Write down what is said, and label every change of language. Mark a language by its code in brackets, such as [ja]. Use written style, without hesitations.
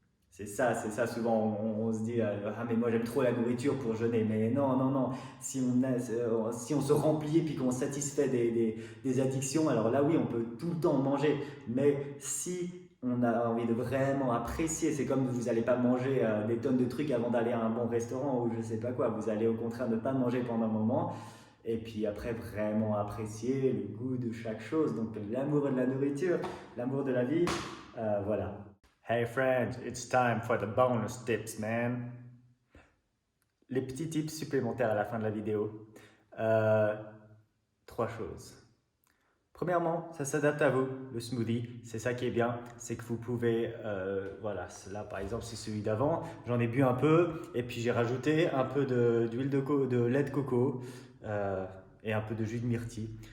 [fr] C'est ça, souvent on se dit ah mais moi j'aime trop la nourriture pour jeûner, mais non, non, non, si on se remplit et puis qu'on satisfait des addictions, alors là oui on peut tout le temps manger, mais si on a envie de vraiment apprécier, c'est comme vous n'allez pas manger des tonnes de trucs avant d'aller à un bon restaurant ou je sais pas quoi, vous allez au contraire ne pas manger pendant un moment, et puis après vraiment apprécier le goût de chaque chose, donc l'amour de la nourriture, l'amour de la vie, voilà. [en] Hey friends, it's time for the bonus tips, man. [fr] Les petits tips supplémentaires à la fin de la vidéo. 3 choses. Premièrement, ça s'adapte à vous, le smoothie. C'est ça qui est bien, c'est que vous pouvez, voilà, là par exemple c'est celui d'avant, j'en ai bu un peu et puis j'ai rajouté un peu d'huile de lait de coco et un peu de jus de myrtille.